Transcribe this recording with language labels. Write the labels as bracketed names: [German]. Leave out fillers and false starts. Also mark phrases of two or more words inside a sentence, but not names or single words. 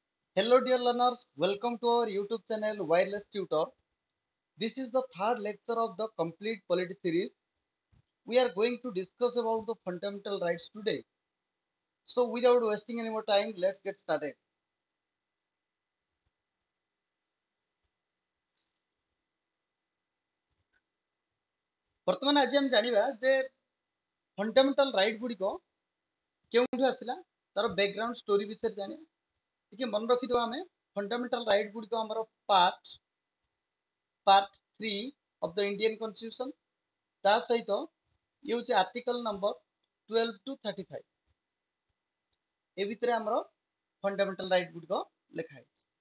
[English] Hello, dear learners. Welcome to our YouTube channel, Wireless Tutor. This is the third lecture of the complete Polity series. We are going to discuss about the fundamental rights today. So, without wasting any more time, let's get started. [Odia] ବର୍ତ୍ତମାନ ଆଜି ଆମେ ଜାଣିବା ଯେ [English] fundamental right [Odia] ଗୁଡ଼ିକ କେଉଁଠୁ ଆସିଲା ତାର [English] background story [Odia] ବିଷୟରେ ଜାଣିବା। ଟିକେ ମନେ ରଖିଦେବା ଆମେ [English] fundamental right [Odia] ଗୁଡ଼ିକ ଆମର [English] part 3 of the Indian Constitution [Odia] ତା ସହିତ ଇଏ ହେଉଛି [English] article number 12 to 35 [Odia] ଏ ଭିତରେ ଆମର [English] fundamental right [Odia] ଗୁଡ଼ିକ ଲେଖା ହେଇଛି।